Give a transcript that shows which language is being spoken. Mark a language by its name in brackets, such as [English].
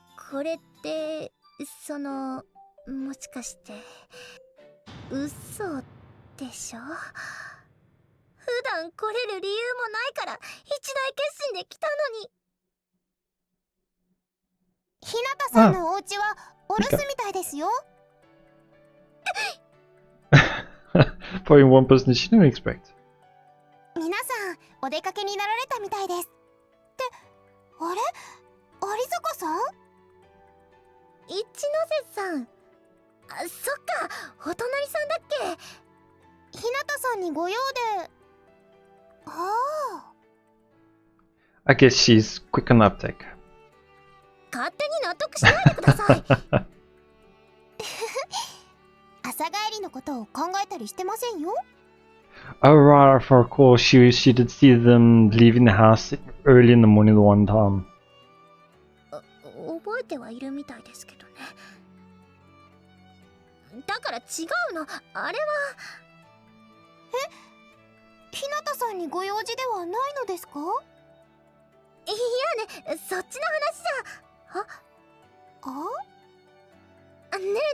[Japanese] これってもしかして嘘でしょ。普段来れる理由もないから一大決心で来たのに。ひなたさんのお家はお留守みたいですよ。 [English] Probably one person she didn't expect. [Japanese] 皆さんお出かけになられたみたいです。って、あれ？有坂さん？一ノ瀬さん。あ、そっか、お隣さんだっけ。ひなたさんにご用で。ああ。 [English] I guess she's quick on uptake. [Japanese] 勝手に納得しないでください。朝帰りのことを考えたりしてませんよ。 [English] Oh right, if I recall, she did see them leaving the house early in the morning the one time. [Japanese] 覚えてはいるみたいですけどね。だから違うの、あれは。ひなたさんにご用事ではないのですか？いやね、そっちの話じゃ。あね